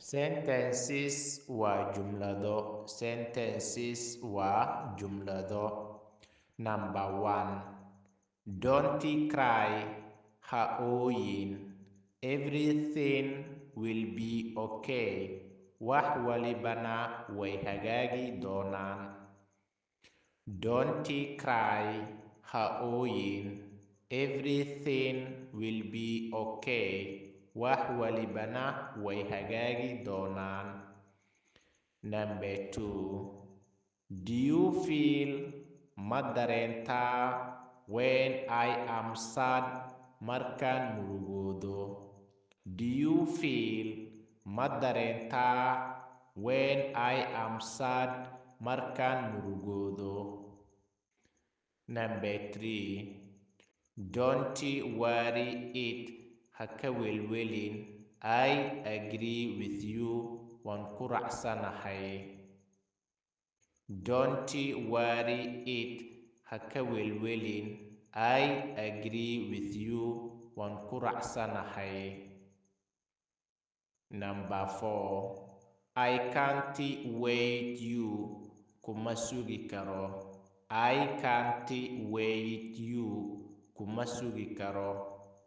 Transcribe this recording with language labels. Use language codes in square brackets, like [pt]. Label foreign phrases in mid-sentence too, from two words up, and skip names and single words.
[so] Sentences waa jumlado. Sentences waa jumlado. [en] Number 1. Don't cry. [so] Ha ooyin. [en] Everything will be okay. [so] Wax walibana way hagaagi doonaan. [en] Don't cry. [so] Ha ooyin. [en] Everything will be okay. [so] Wax walibana way hagaagi doonaan. [en] Number 2. Do you feel? [so] Ma dareentaa? [en] When I am sad, [so] markaan murugoodo. [en] Do you feel? [so] Ma dareentaa? [en] When I am sad, [so] markaan murugoodo. [en] Number 3. Don't worry it. [so] Ha ka welwelin. [en] I agree with you. [so] Waan ku raacsanahay. [en] Don't worry it. [so] Ha ka welwelin. [en] I agree with you. [so] Waan ku raacsanahay. [en] Number 4. I can't wait you. [so] Kuma sugi karo. [en] I can't wait you. [so] Kuma sugi karo.